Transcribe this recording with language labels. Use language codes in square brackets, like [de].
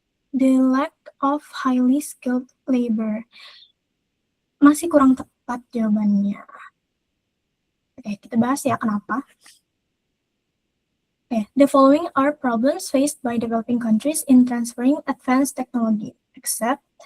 [en] The lack of highly skilled labor. [id] Masih kurang tepat jawabannya. Oke, kita bahas ya kenapa. [en] Okay. The following are problems faced by developing countries in transferring advanced technology, except.